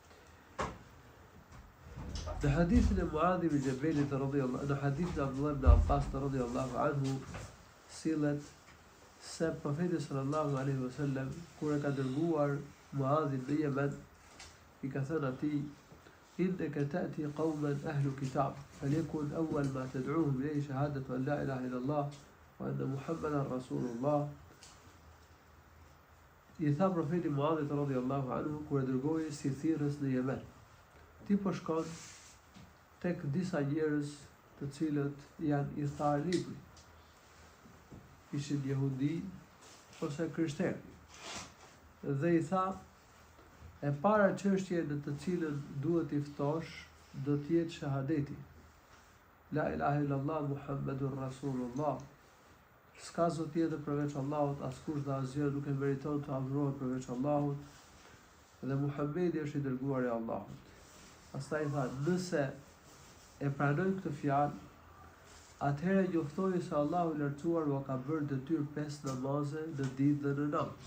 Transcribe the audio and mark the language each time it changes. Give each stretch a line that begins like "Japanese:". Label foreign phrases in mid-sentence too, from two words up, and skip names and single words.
Albanian: Në hadithin e Muadh ibn Jabalit
Arabic: رضي الله عنه,
Albanian: në hadithin e Abdullah ibn Abbas
Arabic: رضي الله عنه,
Albanian: sillet se profeti
Arabic: صلى الله عليه وسلم
Albanian: kur e ka dërguar Muadhin në Yemen, I ka thënë atij:
Arabic: "إنك تأتي قوما أهل كتاب فليكن أول ما تدعوهم إليه شهادة أن لا إله إلا الله وأن محمدا رسول الله."
Albanian: I tha profeti Muadhit
Arabic: رضي الله عنه
Albanian: kur e dërgoi si thirrës në Yemen: "Ti po shkon tek disa njerëz të cilët janë I tharë libri, ishin jehudi ose krishterë, dhe I tha, e para çështje në të cilën duhet I ftosh do të jetë shahadeti,
Arabic: لا إله إلا الله محمد رسول الله,
Albanian: s'ka zot tjetër përveç Allahut, askush dhe asgjë nuk e meriton të adhurohet përveç Allahut, dhe Muhamedi është I dërguari I Allahut." Pastaj tha, nëse e pranojnë këtë fjalë, atëherë njoftoni se Allahu i lartësuar u ka bërë detyrë 5 namaze në ditë dhe në natë.